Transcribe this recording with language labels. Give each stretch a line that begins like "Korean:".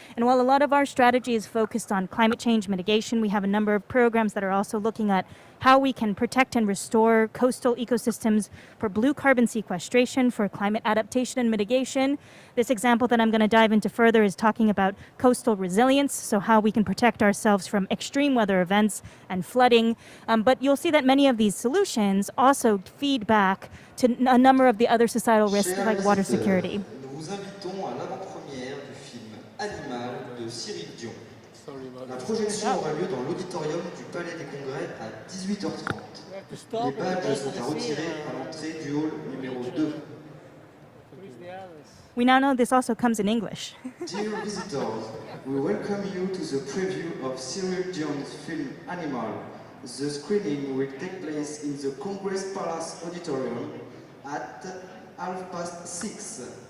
English: And while a lot of our strategy is focused on climate change mitigation, we have a number of programs that are also looking at how we can protect and restore coastal ecosystems for blue carbon sequestration, for climate adaptation and mitigation. This example that I'm going to dive into further is talking about coastal resilience, so how we can protect ourselves from extreme weather events and flooding. But you'll see that many of these solutions also feed back to a number of the other societal risks like water security.
French: Nous vous invitons à l'avant-première du film Animal de Cyril Dion. La projection aura lieu dans l'auditorium du Palais des Congrès à 18h30. Les badges sont à retirer à l'entrée du hall numéro 2.
English: We now know this also comes in English. Dear visitors, we welcome you to the preview of Cyril Dion's film Animal. The screening will take place in the Congress Palace Auditorium at 6:30.